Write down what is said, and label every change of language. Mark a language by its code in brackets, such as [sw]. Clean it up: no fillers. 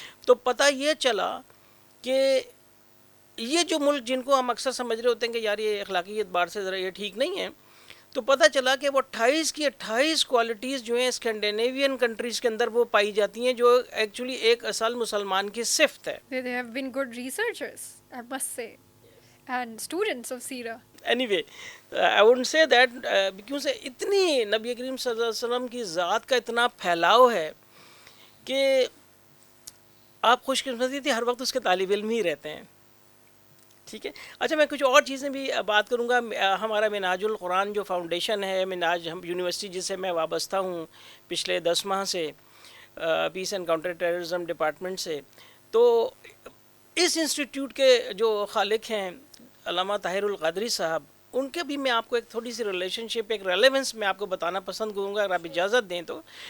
[ur] تو پتہ یہ چلا کہ یہ جو ملک جن کو ہم اکثر سمجھ رہے ہوتے ہیں کہ یار یہ اخلاقی اعتبار سے ذرا یہ ٹھیک نہیں ہے، تو پتہ چلا کہ وہ 28 کی 28 کوالٹیز جو ہیں اسکینڈینیوین کنٹریز کے اندر وہ پائی جاتی ہیں جو ایکچولی ایک اصل مسلمان کی صفت ہے. [en] They have been good researchers, I must say, and students of Seerah. Anyway, I wouldn't say that [ur] کیونکہ اتنی نبی کریم صلی اللہ علیہ وسلم کی ذات کا اتنا پھیلاؤ ہے کہ آپ خوش قسمتی تھی ہر وقت اس کے طالب علم ہی رہتے ہیں. ٹھیک ہے. اچھا میں کچھ اور چیزیں بھی بات کروں گا. ہمارا منہاج القرآن جو فاؤنڈیشن ہے، منہاج ہم یونیورسٹی جس سے میں وابستہ ہوں پچھلے 10 ماہ سے، پیس اینڈ کاؤنٹر ٹیررزم ڈپارٹمنٹ سے، تو اس انسٹیٹیوٹ کے جو خالق ہیں علامہ طاہر القادری صاحب، ان کے بھی میں آپ کو ایک تھوڑی سی ریلیشن شپ، ایک ریلیونس میں آپ کو بتانا پسند کروں گا اگر آپ اجازت دیں تو.